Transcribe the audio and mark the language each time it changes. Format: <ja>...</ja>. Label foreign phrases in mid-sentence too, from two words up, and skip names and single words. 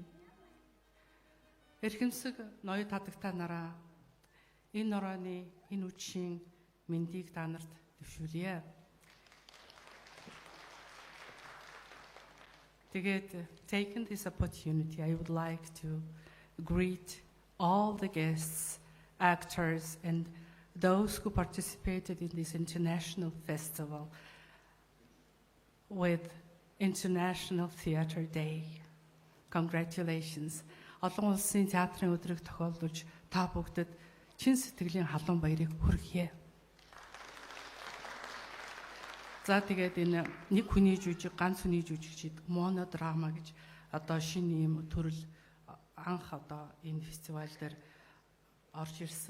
<mn>Эрхэмсэг ноёд хадагтай нараа энэ орооны энэ үчийн мэндийг та нарт дэвшүүлье. Тэгээд</mn> <en>taking this opportunity, I would like to greet all the guests, actors, and those who participated in this international festival with International Theatre Day. Congratulations.</en> <mn>Олон улсын театрын өдрийг тохиолдуулж та бүгдэд чин сэтгэлийн халуун баярыг хүргье. За тэгээд энэ нэг хүний жүжиг, ганц хүний жүжигчид монодрама гэж одоо шинэ юм төрөл анх одоо энэ фестивал дээр орж ирсэн.</mn>